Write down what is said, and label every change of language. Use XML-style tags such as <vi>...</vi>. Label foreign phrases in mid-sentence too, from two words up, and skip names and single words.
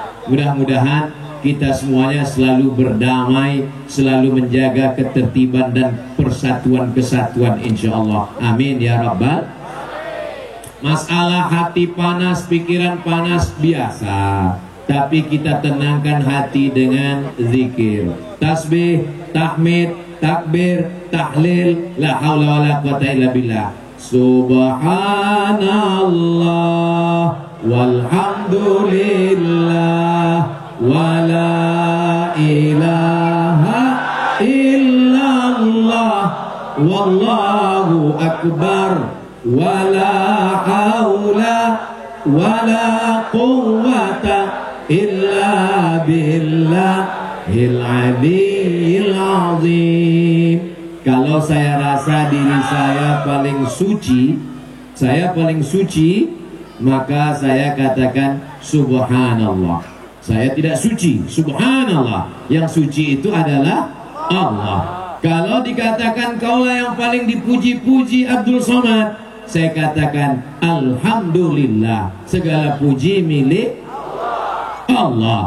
<id>Mudah-mudahan kita semuanya selalu berdamai, selalu menjaga ketertiban dan persatuan kesatuan, insyaallah.</id> <ar>آمين يا رب.</ar> <id>Masalah hati panas, pikiran panas biasa, tapi kita tenangkan hati dengan zikir, tasbih, tahmid, takbir, tahlil,</id> <ar>لا حول ولا قوة إلا بالله. سبحان الله والحمد لله ولا إله إلا الله والله أكبر ولا حول ولا قوة إلا بالله العلي العظيم.</ar> <id>Kalau saya rasa diri saya paling suci, maka saya katakan subhanallah. Saya tidak suci, subhanallah. Yang suci itu adalah Allah. Kalau dikatakan kaulah yang paling dipuji-puji Abdul Somad, saya katakan alhamdulillah, segala puji milik Allah.</id>